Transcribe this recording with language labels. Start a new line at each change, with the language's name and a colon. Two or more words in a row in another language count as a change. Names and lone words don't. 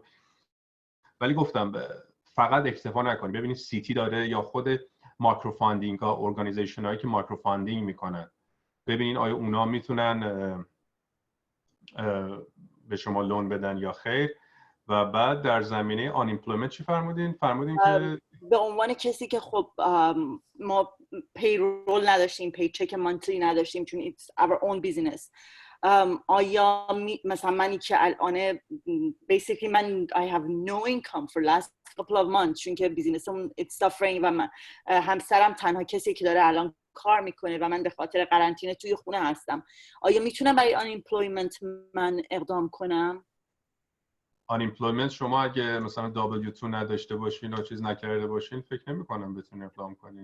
Persian: ولی گفتم فقط اکتفا نکنید، ببینید سیتی داره یا خود
English: micro funding
Persian: ها، ارگانیزیشن هایی که
English: micro funding
Persian: میکنن، ببینید آیا اونا میتونن به شما لون بدن یا خیر. و بعد در زمینه آن ایمپلویمنت چی فرمودین که به عنوان کسی که خب ما پیرول نداشتیم،
English: paycheck monthly
Persian: نداشتیم چون
English: it's our own business،
Persian: آیا مثلا منی که الان basically من
English: I have no income for last couple of months
Persian: چون که بیزینسمون
English: it's suffering
Persian: و من همسرم تنها کسی که داره الان کار میکنه و من به خاطر قرنطینه توی خونه هستم، آیا میتونم برای unemployment من اقدام کنم؟ unemployment شما اگه مثلا W2 نداشته باشین و چیز نکرده باشین فکر نمی کنم بتونین اقدام کنین.